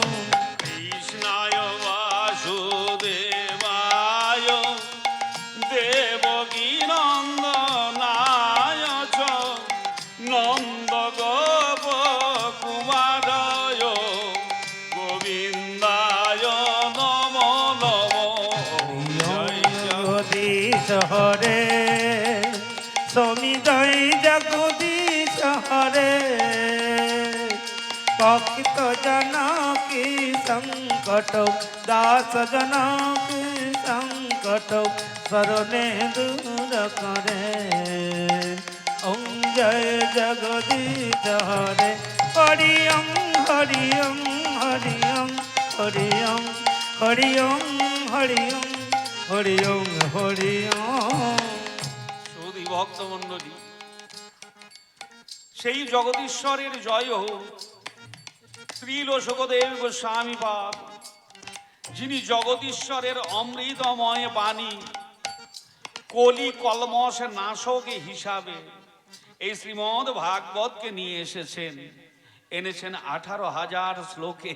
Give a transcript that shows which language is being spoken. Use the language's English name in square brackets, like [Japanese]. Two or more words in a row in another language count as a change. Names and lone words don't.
[Sanskrit] कृष्णाय वासुदेवाय देवकी नंदनाय च नंद गोप कुमाराय गोविंदाय नमो नमो। [Hindi] जय जगदीश हरे। स्वामी जय जगदीश हरे। भक्त जना की संकट दास जना की संकट शरणे दूर करे। ओम जय जगदीश हरे। हरि ओम हरि ओम हरि ओम हरि ओम हरि ओम हरि ओम हरि ओम हरि ओम। [Bangla] সুধী ভক্তমণ্ডলী, সেই জগদীশ্বরের জয় হোক। শ্রীল সুখদেব গোস্বামী পাদ, যিনি জগদীশ্বরের অমৃতময় বাণী কলি কলমশ নাশক হিসাবে এই শ্রীমদ ভাগবতকে নিয়ে এসেছেন, এনেছেন 18,000 শ্লোকে।